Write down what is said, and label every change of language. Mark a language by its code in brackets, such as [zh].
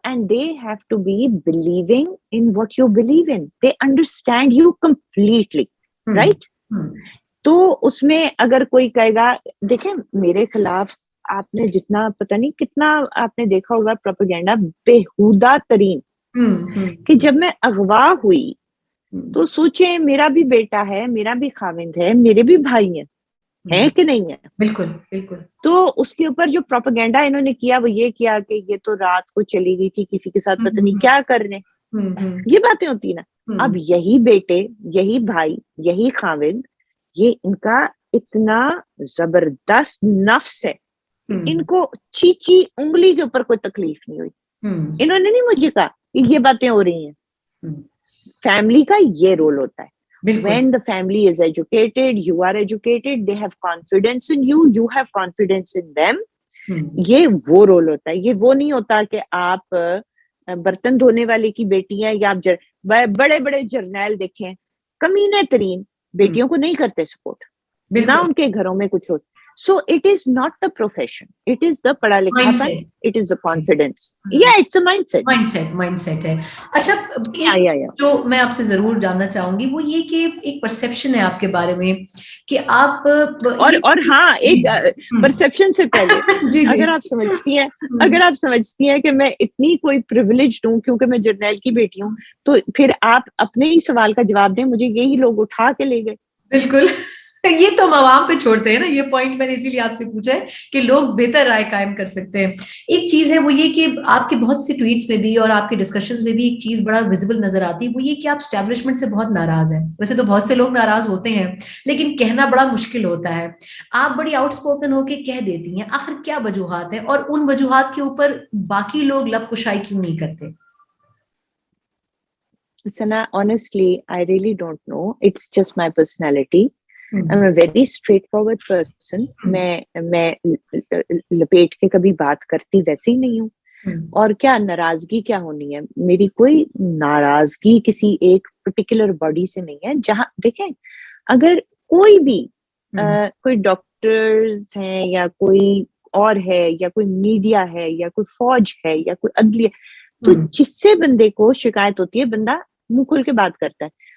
[en] and they have to be believing in what you believe in. They understand you completely, right? [hi] तो उसमें अगर कोई कहेगा, देखें मेरे खिलाफ आपने जितना, पता नहीं कितना आपने देखा होगा प्रोपेगेंडा, बेहुदा तरीन, कि जब मैं अगवा हुई तो सोचे मेरा भी बेटा है, मेरा भी खाविंद है, मेरे भी भाई हैं कि नहीं है? बिल्कुल बिल्कुल। तो उसके ऊपर जो प्रोपेगेंडा इन्होंने किया वो ये किया कि ये तो रात को चली गई थी किसी के साथ, पता नहीं क्या करने, ये बातें होती ना। अब यही बेटे, यही भाई, यही खाविंद, ये इनका इतना जबरदस्त नफ्स है, इनको चीची उंगली के ऊपर कोई तकलीफ नहीं हुई। इन्होंने नहीं मुझे कहा कि ये बातें हो रही हैं। फैमिली का ये रोल होता है। [en] When the family is educated, you are educated, they have confidence in you, you have confidence in them. [hi] ये वो रोल होता है। ये वो नहीं होता कि आप बर्तन धोने वाले की बेटी हैं, या आप बड़े बड़े जर्नैल देखें, कमीने तरीन बेटियों को नहीं करते सपोर्ट, ना उनके घरों में कुछ हो। [en] So it is not the profession, it is the [hi] पढ़ा लिखापन, [en] it is the confidence. Yeah, it's a mindset. [hi] mindset है। अच्छा, जो मैं आपसे जरूर जानना चाहूंगी वो ये कि एक परसेप्शन है आपके बारे में कि आप और हाँ, एक परसेप्शन से पहले अगर आप समझती हैं कि मैं इतनी कोई प्रिविलेज्ड हूँ क्योंकि मैं जर्नैल की बेटी हूँ, तो फिर आप अपने ही सवाल का जवाब दें। मुझे यही लोग उठा के ले गए। बिल्कुल, ये तो हम आवाम पे छोड़ते हैं ना, ये पॉइंट मैंने इसीलिए आपसे पूछा है कि लोग बेहतर राय कायम कर सकते हैं। एक चीज है वो ये कि आपके बहुत से ट्वीट्स में भी और आपके डिस्कशंस में भी एक चीज बड़ा विजिबल नजर आती है, वो ये कि आप एस्टैब्लिशमेंट से बहुत नाराज हैं। वैसे तो बहुत से लोग नाराज होते हैं, लेकिन कहना बड़ा मुश्किल होता है। आप बड़ी आउटस्पोकन होके कह देती हैं, आखिर क्या वजूहात है, और उन वजूहात के ऊपर बाकी लोग लब कुशाई क्यों नहीं करते? [en] Sana, honestly, I really don't know. It's just my personality. I'm a very straightforward person. [hi] मैं लपेट के कभी बात करती वैसे ही नहीं हूँ। और क्या नाराजगी क्या होनी है? मेरी कोई नाराजगी किसी एक पर्टिकुलर बॉडी से नहीं है। जहाँ देखें, अगर कोई भी कोई डॉक्टर्स हैं या कोई और है या कोई मीडिया है या कोई फौज है या कोई अदलिया, तो जिससे बंदे को शिकायत होती है, बंदा मुंह खोल के बात करता है।